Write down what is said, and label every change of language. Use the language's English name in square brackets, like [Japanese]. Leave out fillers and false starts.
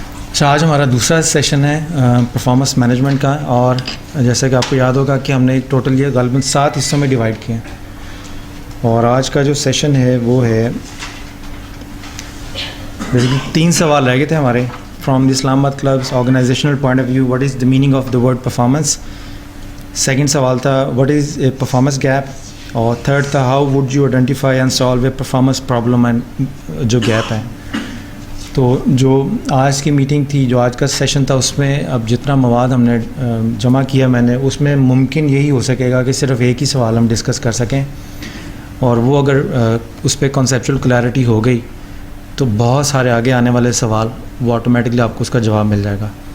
[Urdu] اچھا، آج ہمارا دوسرا سیشن ہے پرفارمنس مینجمنٹ کا، اور جیسا کہ آپ کو یاد ہوگا کہ ہم نے ٹوٹل یہ غالباً 7 حصوں میں ڈیوائڈ کیے ہیں، اور آج کا جو سیشن ہے وہ ہے بیسیکلی 3 سوال رہ گئے تھے ہمارے. [English] From the Islamabad clubs organisational point of view, what is the meaning of the word performance. Second [Urdu] سوال تھا [English] what is a performance gap, [Urdu] اور تھرڈ تھا [English] how would you identify and solve a performance problem and [Urdu] جو gap ہے. تو جو آج کی میٹنگ تھی، جو آج کا سیشن تھا، اس میں اب جتنا مواد ہم نے جمع کیا میں نے، اس میں ممکن یہی ہو سکے گا کہ صرف ایک ہی سوال ہم ڈسکس کر سکیں، اور وہ اگر اس پہ کنسیپچول کلیئرٹی ہو گئی تو بہت سارے آگے آنے والے سوال وہ آٹومیٹکلی آپ کو اس کا جواب مل جائے گا.